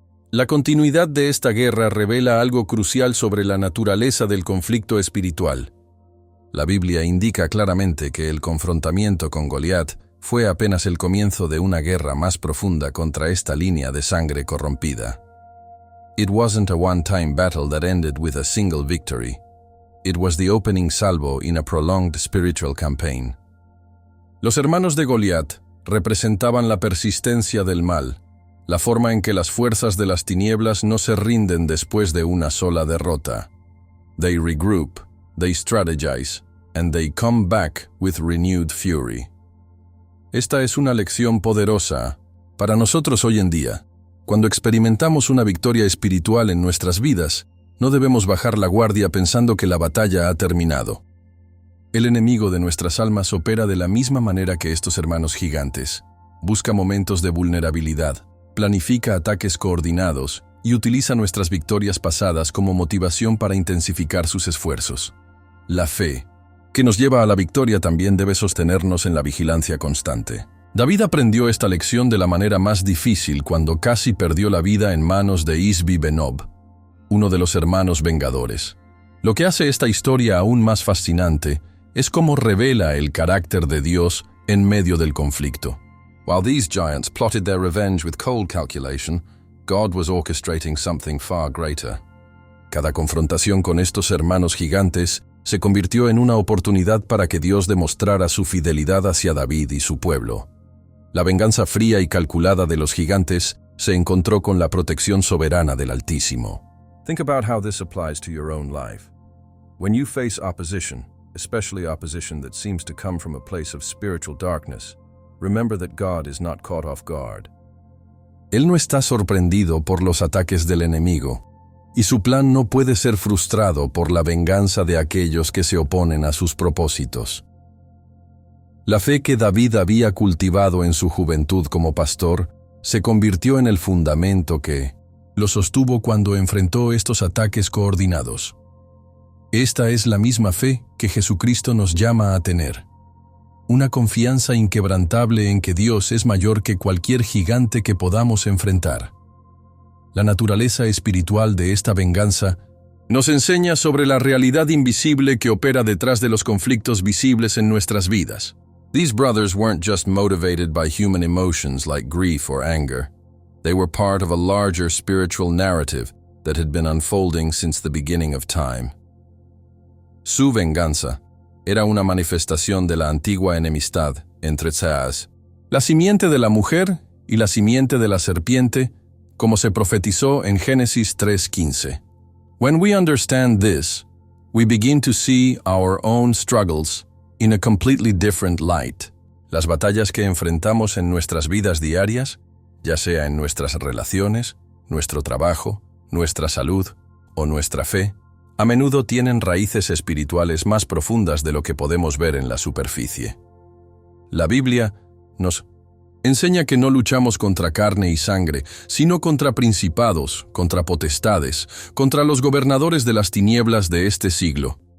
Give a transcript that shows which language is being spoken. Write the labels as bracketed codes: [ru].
[es] La continuidad de esta guerra revela algo crucial sobre la naturaleza del conflicto espiritual. La Biblia indica claramente que el confrontamiento con Goliat fue apenas el comienzo de una guerra más profunda contra esta línea de sangre corrompida. [en] It wasn't a one-time battle that ended with a single victory. It was the opening salvo in a prolonged spiritual campaign. [es] Los hermanos de Goliat representaban la persistencia del mal, la forma en que las fuerzas de las tinieblas no se rinden después de una sola derrota. [en] They regroup, they strategize, and they come back with renewed fury. [es] Esta es una lección poderosa para nosotros hoy en día. Cuando experimentamos una victoria espiritual en nuestras vidas, no debemos bajar la guardia pensando que la batalla ha terminado. El enemigo de nuestras almas opera de la misma manera que estos hermanos gigantes. Busca momentos de vulnerabilidad, planifica ataques coordinados y utiliza nuestras victorias pasadas como motivación para intensificar sus esfuerzos. La fe, que nos lleva a la victoria, también debe sostenernos en la vigilancia constante. David aprendió esta lección de la manera más difícil cuando casi perdió la vida en manos de Isbi-Benob, uno de los hermanos vengadores. Lo que hace esta historia aún más fascinante es cómo revela el carácter de Dios en medio del conflicto. [en] While these giants plotted their revenge with cold calculation, God was orchestrating something far greater. [es] Cada confrontación con estos hermanos gigantes se convirtió en una oportunidad para que Dios demostrara su fidelidad hacia David y su pueblo. La venganza fría y calculada de los gigantes se encontró con la protección soberana del Altísimo. [en] Think about how this applies to your own life. When you face opposition, especially opposition that seems to come from a place of spiritual darkness, remember that God is not caught off guard. [es] Él no está sorprendido por los ataques del enemigo, y su plan no puede ser frustrado por la venganza de aquellos que se oponen a sus propósitos. La fe que David había cultivado en su juventud como pastor se convirtió en el fundamento que lo sostuvo cuando enfrentó estos ataques coordinados. Esta es la misma fe que Jesucristo nos llama a tener. Una confianza inquebrantable en que Dios es mayor que cualquier gigante que podamos enfrentar. La naturaleza espiritual de esta venganza nos enseña sobre la realidad invisible que opera detrás de los conflictos visibles en nuestras vidas. [en] These brothers weren't just motivated by human emotions like grief or anger. They were part of a larger spiritual narrative that had been unfolding since the beginning of time. [es] Su venganza era una manifestación de la antigua enemistad entre Tzaaz, la simiente de la mujer y la simiente de la serpiente, como se profetizó en Génesis 3:15. [en] When we understand this, we begin to see our own struggles in a completely different light. [es] Las batallas que enfrentamos en nuestras vidas diarias, ya sea en nuestras relaciones, nuestro trabajo, nuestra salud o nuestra fe, a menudo tienen raíces espirituales más profundas de lo que podemos ver en la superficie. La Biblia nos enseña que no luchamos contra carne y sangre, sino contra principados, contra potestades, contra los gobernadores de las tinieblas de este siglo.